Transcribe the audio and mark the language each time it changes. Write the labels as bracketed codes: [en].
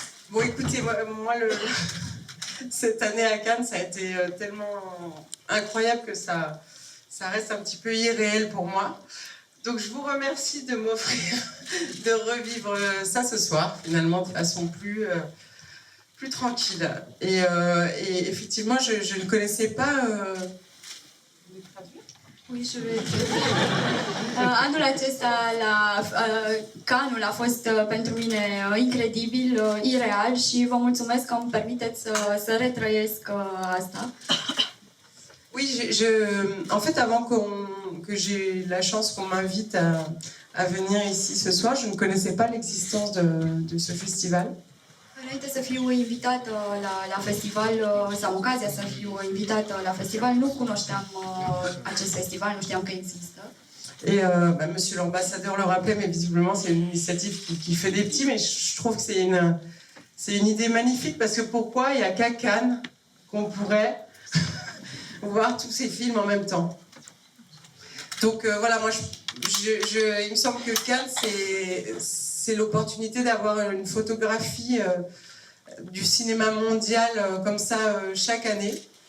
[fr] Bon, écoutez, moi cette année à Cannes, ça a été tellement incroyable que ça reste un petit peu irréel pour moi. Donc je vous remercie de m'offrir de revivre ça ce soir, finalement, de façon plus tranquille. Et effectivement, je ne connaissais pas... Oui, je vais [ro] anul acesta la Cannes a fost pentru mine incredibil, ireal și vă mulțumesc că îmi permiteți să retrăiesc asta. [fr] Oui, en fait, avant que j'ai la chance qu'on m'invite à venir ici ce soir, je ne connaissais pas l'existence de ce festival. [ro] Înainte să fiu invitată la festival, sau ocazia să fiu invitată la festival, nu cunoșteam acest festival, nu știam că există. [fr] Et Monsieur l'ambassadeur le rappelait, mais visiblement c'est une initiative qui fait des petits, mais je trouve que c'est une idée magnifique, parce que pourquoi il n'y a qu'à Cannes qu'on pourrait voir tous ces films en même temps. Donc voilà, moi il me semble que Cannes c'est l'opportunité d'avoir une photographie du cinéma mondial comme ça chaque année.